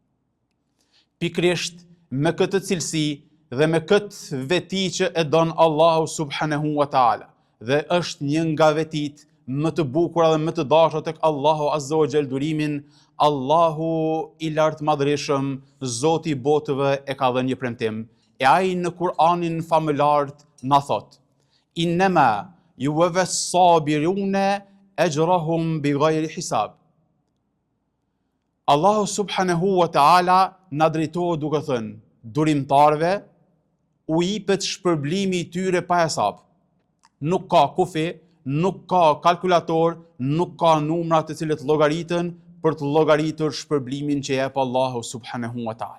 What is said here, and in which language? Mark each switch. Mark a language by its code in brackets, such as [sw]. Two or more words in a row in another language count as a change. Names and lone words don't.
[sq] Pikrisht me këtë cilësi dhe me këtë veti që e don Allahu [ar] سبحانه وتعالى, [sq] dhe është një nga vetit më të bukura dhe më të dashura tek Allahu [ar] عز وجل [sq] durimin, Allahu I lartë madhërisëm, Zoti I botëve, e ka dhënë një premtim, e ai në Kur'anin famëlart na thot: [ar] إنما يوفى الصابرون أجرهم بغير حساب. [sq] Allahu [ar] سبحانه وتعالى [sq] na drejtohet duke thënë: durimtarve u jepet shpërblimi I tyre pa hesab. Nuk ka kufi, nuk ka kalkulator, nuk ka numra të cilët llogaritën për të llogaritur shpërblimin që jep Allahu [ar] سبحانه وتعالى.